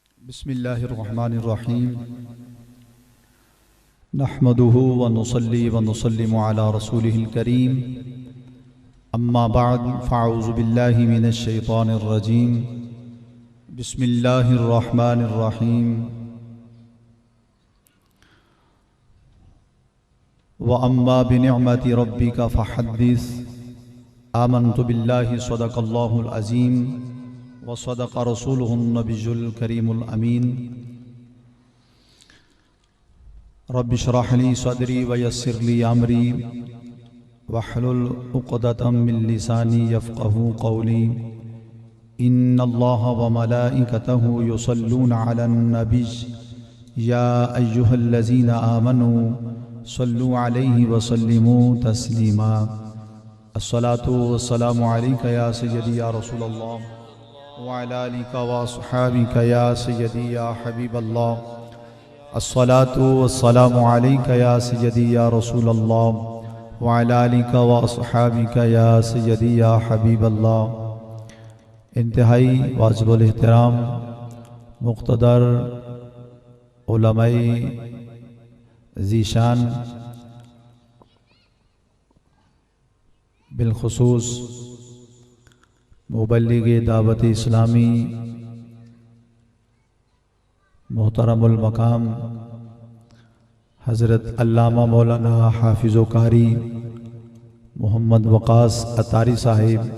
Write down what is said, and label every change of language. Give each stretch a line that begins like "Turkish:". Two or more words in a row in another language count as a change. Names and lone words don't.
Arabic: بسم الله الرحمن الرحيم نحمده ونصلي ونسلم على رسوله الكريم أما بعد فأعوذ بالله من الشيطان الرجيم بسم الله الرحمن الرحيم وأما بنعمة ربك فحدث آمنت بالله صدق الله العظيم وصدق رسوله النبي الكريم الأمين رب اشرح لي صدري ويسر لي أمري واحلل عقدة من لساني يفقهوا قولي إن الله وملائكته يصلون على النبي يا أيها الذين آمنوا صلوا عليه وسلموا تسليما الصلاة والسلام عليك يا سيدي يا رسول الله وعلى آلك وأصحابك يا سيدي يا حبيب الله الصلاة والسلام عليك يا سيدي يا رسول الله وعلى آلك وأصحابك يا سيدي يا حبيب الله.
Urdu: انتہائی واجب الاحترام مقتدر علمائے ذیشان بالخصوص مبلغ دعوت اسلامی محترم المقام حضرت علامہ مولانا حافظ و قاری محمد وقاص عطاری صاحب,